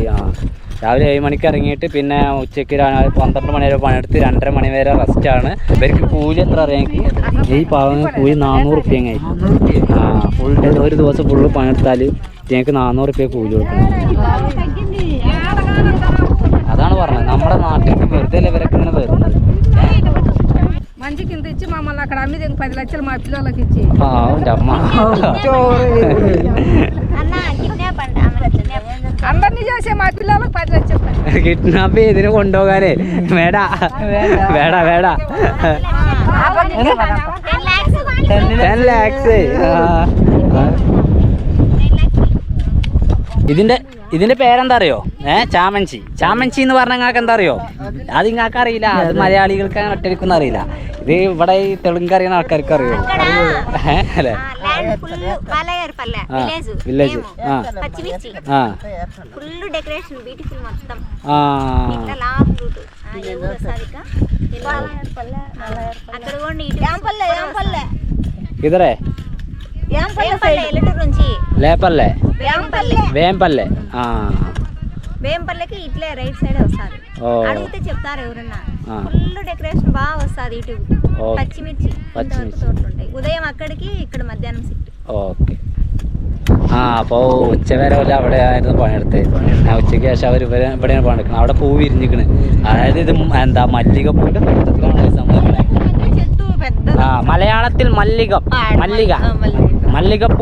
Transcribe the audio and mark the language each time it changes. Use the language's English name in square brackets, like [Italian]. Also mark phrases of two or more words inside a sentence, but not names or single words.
[Malayalam] ആ രാവിലെ 7 മണിക്ക് ഇറങ്ങിയിട്ട് പിന്നെ ഉച്ചയ്ക്ക് 12 മണി വരെ പണിയെടുത്ത് 2:30 മണി വരെ റെസ്റ്റാണ്. ഇവർക്ക് കൂലി എത്ര അറിയാമെങ്കിൽ ഈ പാവങ്ങൾ കൂലി 400 റുപ്യ. ആ [English] full day [Malayalam] ഒരു ദിവസം ഫുള്ള് പണിയെടുത്താൽ ഞങ്ങൾക്ക് 400 റുപ്യ കൂലി കൊടുക്കണം. അതാണ് പറഞ്ഞത്. നമ്മുടെ നാട്ടിലേക്ക് വെറുതെ ഇവരൊക്കെ ഇങ്ങനെ വരുന്നത്. [Telugu] మంచి కింద ఇచ్చి మమ్మల్ని అక్కడ అమ్మి 10 లక్షలు మా పిల్లలకి ఇచ్చి అందరినీ చేసే మా పిల్లలకు 10 లక్షలు [Malayalam] കിഡ്നാപ്പ് ഇതിന് കൊണ്ടുപോകാനേ. വേടാ 10 lakhs. ഇതിന്റെ പേരെന്താ അറിയോ? ചാമഞ്ചി എന്ന് പറഞ്ഞാൽ നിങ്ങൾക്ക് എന്താ അറിയോ? അത് നിങ്ങൾക്ക് അറിയില്ല. അത് മലയാളികൾക്ക് ഒറ്റയ്ക്കൊന്നും അറിയില്ല. ഇത് ഇവിടെ ഈ തെലുങ്ക് അറിയുന്ന ആൾക്കാർക്ക് അറിയോ? അല്ലേ? വില്ലേജ്. [Telugu] ఇదరే లేపల్లె వేంపల్లె. వేంపల్లెకి ఇట్లే [English] right side [Telugu] వస్తుంది. అడిగితే చెప్తారు ఎవరన్నా. [English] full decoration [Telugu] బాగా వస్తుంది. ఇటు పచ్చిమిర్చి తోటలు ఉంటాయి. ఉదయం అక్కడికి ఇక్కడ మధ్యాహ్నం సిట్. [Malayalam] ഓക്കെ. ആ അപ്പോൾ ഉച്ചവരെ അവിടെ ആയിരുന്നു പണിയെടുത്ത്. ഉച്ചയ്ക്ക് ശേഷം അവർ ഇവിടെയാണ് പണിയെടുക്കുന്നത്. അവിടെ പൂ വിരിഞ്ഞിക്കണ്. അതായത് ഇത് എന്താ മല്ലികപ്പൂവിൻ്റെ കൂട്ടത്തിലാണ് സംഭവിക്കണേ. ആ മലയാളത്തിൽ മല്ലികപ്പൂ.